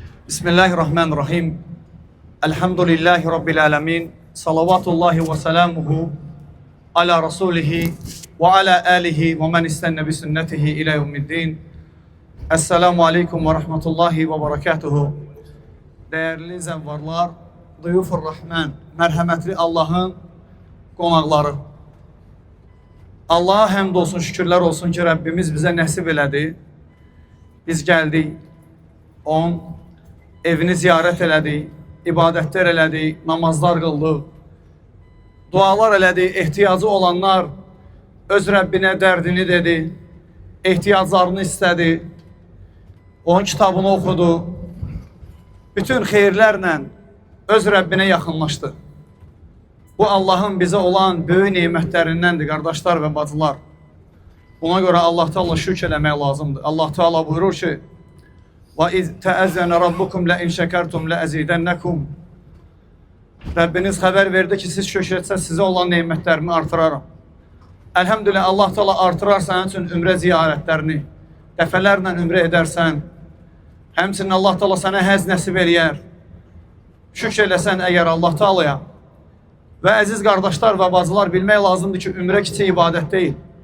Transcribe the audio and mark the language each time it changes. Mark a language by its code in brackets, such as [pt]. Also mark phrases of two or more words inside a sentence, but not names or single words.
[ar] بسم الله الرحمن الرحيم. الحمد لله رب العالمين. صلوات الله وسلامه على رسوله وعلى آله ومن استن بسنته إلى يوم الدين. السلام عليكم ورحمة الله وبركاته. [az] Değerli zəvvarlar, [ar] ضيوف الرحمن, [az] mərhəmətli Allahın qonaqları. Allah'a həmd olsun, şükürlər olsun ki, Rəbbimiz bizə nəsib elədi. Biz gəldik, onun evini ziyarət elədik, ibadətlər elədik, namazlar qıldıq, dualar elədik, ehtiyacı olanlar öz Rəbbinə dərdini dedi, ehtiyaclarını istədi, onun kitabını oxudu, bütün xeyirlərlə öz Rəbbinə yaxınlaşdı. Bu Allahın bizə olan böyük neymətlərindəndir, qardaşlar və bacılar. Buna görə Allah Teala şükür eləmək lazımdır. Allah Teala buyurur ki, [ar] وَاِذْ تَأَذَّنَ رَبُّكُمْ لَاِنْ شَكَرْتُمْ لَأَزِيدَنَّكُمْ [az] Rəbbiniz xəbər verdi ki, siz şükür etsəz, sizə olan neymətlərimi artıraram. Elhamdülillah, Allah Teala artırar sənin üçün ümrə ziyarətlərini, dəfələrlə ümrə edərsən, həmçinin Allah Teala sənə həz nəsib eləyər. Şükür eləsən əgər Allah Teala'ya. Və əziz qardaşlar və bacılar, bilmək lazımdır ki, ümrə kiçik ibadət deyil.